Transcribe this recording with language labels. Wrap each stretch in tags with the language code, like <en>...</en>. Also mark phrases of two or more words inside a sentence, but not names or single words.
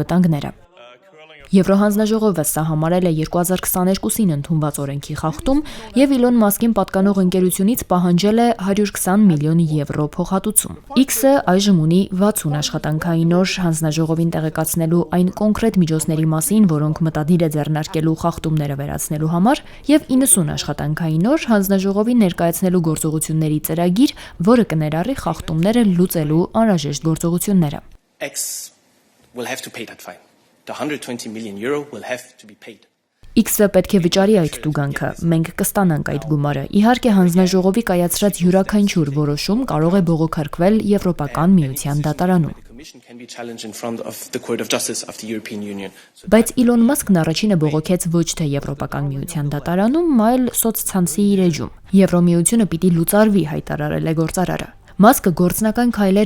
<hy>վտանգները։ Եվրոհանձնաժողովը սա համարել է 2022-ին ընդունված օրենքի խախտում եւ Իլոն Մասկին պատկանող ընկերությունից պահանջել է 120 միլիոն եվրո փոխհատուցում։ X-ը այժմ ունի 60 աշխատանքային օր հանձնաժողովին տեղեկացնելու այն կոնկրետ միջոցների մասին, որոնք մտադիր է ձեռնարկելու խախտումները վերացնելու համար, եւ 90 աշխատանքային օր հանձնաժողովին ներկայացնելու գործողությունների ծրագիր, որը կներառի խախտումները լուծելու անհրաժեշտ գործողությունները։</hy> <en>X will have to pay that fine. The 120 million euro will have to be paid.</en> <hy>X-ը պետք է վճարի այդ տուգանքը, մենք կստանանք այդ գումարը։ Իհարկե հանձնաժողովի կայացրած յուրաքանչյուր որոշում կարող է բողոքարկվել Եվրոպական միության դատարանում։ Բայց Իլոն Մասկն առաջինը բողոքեց ոչ թե Եվրոպական միության դատարանում, այլ սոցցանցի իր էջում։ Եվրոմիությունը պիտի լուծարվի, հայտարարել է գործարարը։ Մասկը գործնական քայլեր</hy>